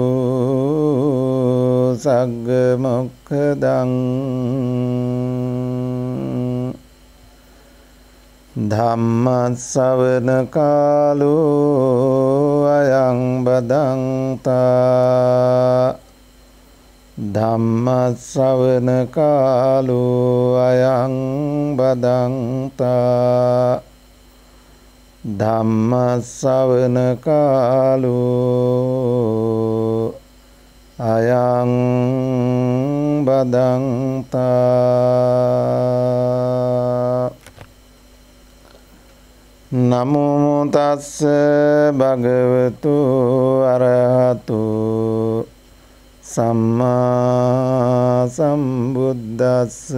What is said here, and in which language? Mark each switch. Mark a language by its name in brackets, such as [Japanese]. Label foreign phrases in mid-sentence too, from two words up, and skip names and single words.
[Pali] สักกมกขดัง ธัมมัสสวนกาโล อยังบดังตา ධම්මස්සවන කාලෝ අයං බදන්තා ධම්මස්සවන කාලෝ අයං බදන්තා නමෝ තස්ස භගවතු අරහතු සම්මා සම්බුද්දස්ස